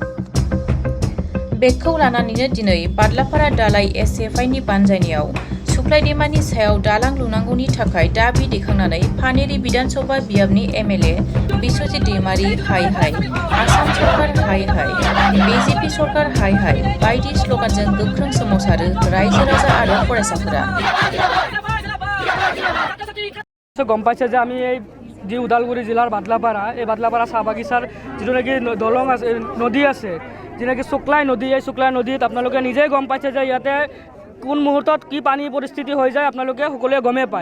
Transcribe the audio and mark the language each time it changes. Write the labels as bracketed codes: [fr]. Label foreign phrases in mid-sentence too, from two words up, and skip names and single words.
[brx] बेखौ लानानैनो दिनै बादलाफारा दालाय एसएफआइनि बानजायनायाव सुक्लाय दैमानि सायाव दालां लुनांगौनि थाखाय दाबि दैखांनानै फानेरि बिधानसभा बियाबनि एमएलए बिस्वजित दैमारी हाय हाय, आसाम सरकार हाय हाय, बिजेपि सरकार हाय हाय बायदि स्लगानजों गोख्रों सोमावसारो रायजो राजा आरो फरायसाफोरा। [as] গম পাইছে যে আমি এই যি ওদালগুৰি জিলাৰ বাদলাপাৰা, এই বাদলাপাৰা চাহ বাগিচাৰ যিটো নেকি দলং আছে, নদী আছে, যি নেকি শুক্লাই নদী, এই শুক্লাই নদীত আপোনালোকে নিজেই গম পাইছে যে ইয়াতে কোন মুহূৰ্তত কি পানী পৰিস্থিতি হৈ যায় আপোনালোকে সকলোৱে গমেই পায়।